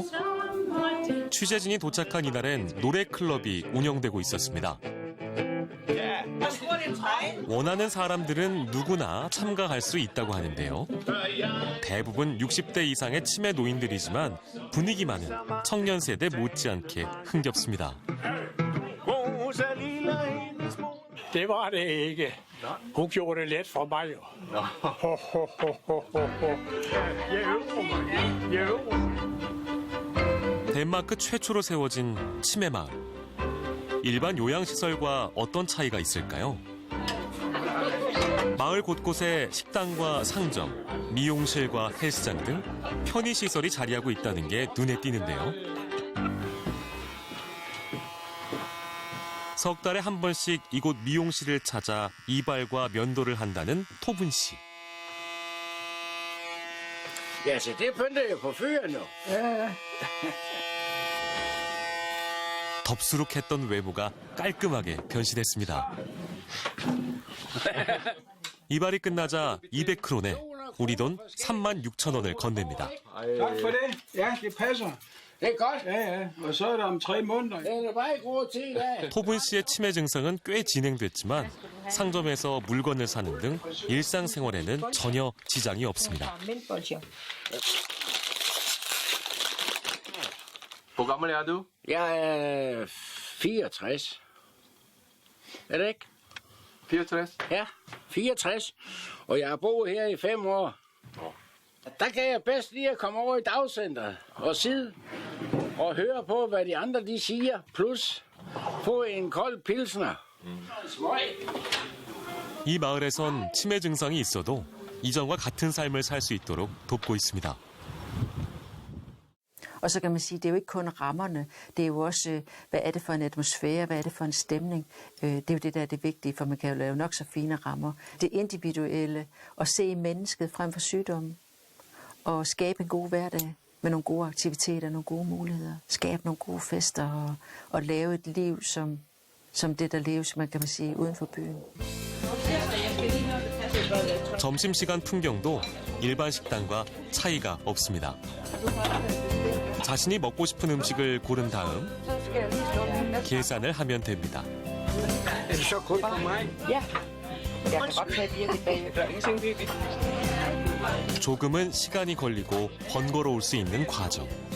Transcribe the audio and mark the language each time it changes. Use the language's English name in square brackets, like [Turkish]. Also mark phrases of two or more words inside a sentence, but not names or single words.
[Korean] 취재진이 도착한 이날엔 노래 클럽이 운영되고 있었습니다. 원하는 사람들은 누구나 참가할 수 있다고 하는데요. 대부분 60대 이상의 치매 노인들이지만 분위기만은 청년 세대 못지않게 흥겹습니다. [Danish] det var det ikke. Hun gjorde det let for mig jo. Jeg øver mig. [Korean] 덴마크 최초로 세워진 치매 마을. 일반 요양시설과 어떤 차이가 있을까요? 마을 곳곳에 식당과 상점, 미용실과 헬스장 등 편의시설이 자리하고 있다는 게 눈에 띄는데요. 석 달에 한 번씩 이곳 미용실을 찾아 이발과 면도를 한다는 토분 씨. [Danish] Ja, så det pynter jo på fyren jo. [Korean] 덥수룩했던 외모가 깔끔하게 변신했습니다. 이발이 끝나자 200크론에 우리 돈 36,000원을 건넵니다. [Danish] Tak for det. Ja, det passer. Det er godt. Ja. Og så er det om 3 måneder. Det er bare i god tid, ja. [Korean] 토분 씨의 치매 증상은 꽤 진행됐지만 상점에서 물건을 사는 등 일상생활에는 전혀 지장이 없습니다. [Danish] Hvor gammel er du? Jeg er 64. Er det ikke? 64? Ja, 64. Og jeg har boet her i 5 år. Der kan jeg bedst lige at komme over i dagcenteret og sidde og høre på, hvad de andre de siger, plus få en kold pilsner. [Korean] 이 마을에선 치매 증상이 있어도 이전과 같은 삶을 살 수 있도록 돕고 있습니다. [Danish] Og så kan man sige, det er jo ikke kun rammerne, det er jo også, hvad er det for en atmosfære, hvad er det for en stemning. Det er jo det, der er det vigtige, for man kan jo lave nok så fine rammer. Det individuelle, at se mennesket frem for sygdommen, og skabe en god hverdag med nogle gode aktiviteter, nogle gode muligheder. Skabe nogle gode fester og lave et liv, som det, der leves, man kan sige, uden for byen. [Korean] 점심시간 풍경도 일반 식당과 차이가 없습니다. 자신이 먹고 싶은 음식을 고른 다음 계산을 하면 됩니다. 조금은 시간이 걸리고 번거로울 수 있는 과정.